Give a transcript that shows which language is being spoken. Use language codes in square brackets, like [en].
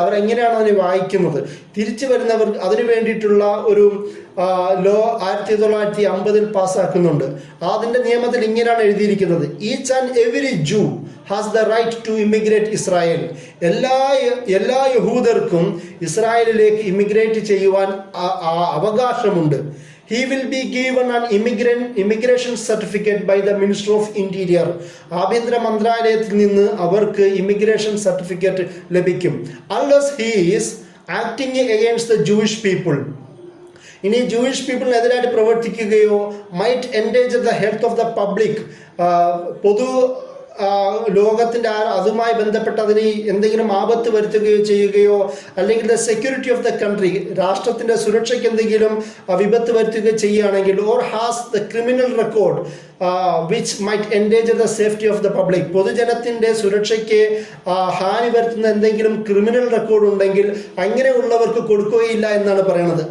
[ml] അവരെങ്ങനെയാണ് അതിനെ വായിക്കുന്നത്? തിരിച്ചു വരുന്നവർ അതിനു വേണ്ടിയിട്ടുള്ള ഒരു ലോ 1950-ൽ പാസ്സാക്കുന്നുണ്ട്. അതിൻ്റെ നിയമത്തിൽ ഇങ്ങനെയാണ് എഴുതിയിരിക്കുന്നത്: [en] Each and every Jew has the right to immigrate Israel. [ml] എല്ലാ യഹൂദർക്കും ഇസ്രായേലിലേക്ക് ഇമിഗ്രേറ്റ് ചെയ്യുവാൻ അവകാശമുണ്ട്. [en] He will be given an immigration certificate by the Minister of Interior. [ml] ആഭ്യന്തര മന്ത്രാലയത്തിൽ നിന്ന് അവർക്ക് ഇമിഗ്രേഷൻ സർട്ടിഫിക്കറ്റ് ലഭിക്കും. [en] Unless he is acting against the Jewish people. [ml] ഇനി Jewish പീപ്പിളിനെതിരായിട്ട് പ്രവർത്തിക്കുകയോ [en] might endanger the health of the public, [ml] പൊതു ലോകത്തിൻ്റെ അതുമായി ബന്ധപ്പെട്ട് അതിന് എന്തെങ്കിലും ആപത്ത് വരുത്തുകയോ ചെയ്യുകയോ, അല്ലെങ്കിൽ [en] the security of the country, [ml] രാഷ്ട്രത്തിൻ്റെ സുരക്ഷയ്ക്ക് എന്തെങ്കിലും വിപത്ത് വരുത്തുകയോ ചെയ്യുകയാണെങ്കിൽ, [en] or has the criminal record which might endanger the safety of the public, [ml] പൊതുജനത്തിൻ്റെ സുരക്ഷയ്ക്ക് ഹാനി വരുത്തുന്ന എന്തെങ്കിലും ക്രിമിനൽ റെക്കോർഡ് ഉണ്ടെങ്കിൽ അങ്ങനെയുള്ളവർക്ക് കൊടുക്കുകയില്ല എന്നാണ് പറയുന്നത്.